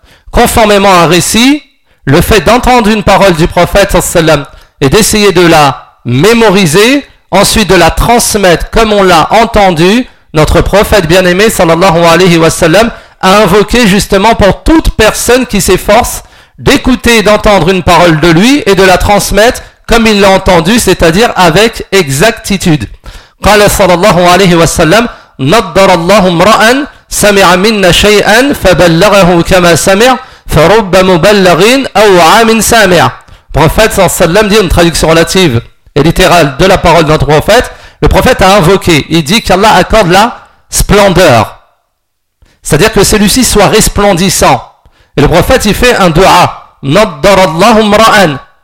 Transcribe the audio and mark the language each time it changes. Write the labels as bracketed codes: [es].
[fr] Conformément à un récit, le fait d'entendre une parole du prophète [ar] sallallahu alayhi wa sallam [fr] et d'essayer de la mémoriser, ensuite de la transmettre comme on l'a entendu, notre prophète bien-aimé sallallahu alayhi wa sallam a invoqué justement pour toute personne qui s'efforce d'écouter et d'entendre une parole de lui et de la transmettre comme il l'a entendu, c'est-à-dire avec exactitude. [ar] قال صلى الله عليه وسلم نضر الله امرأ سمع منا شيئا فبلغه كما سمع فرب مبلغ أوعى من سامع. [fr] Prophète [ar] صلى الله عليه وسلم [fr] dit, une traduction relative et littérale de la parole de notre prophète, le prophète a invoqué, il dit qu'Allah accorde la splendeur, c'est-à-dire que celui-ci soit resplendissant. Et le prophète, il fait un dua. [ar] Naddarallahum ra'an.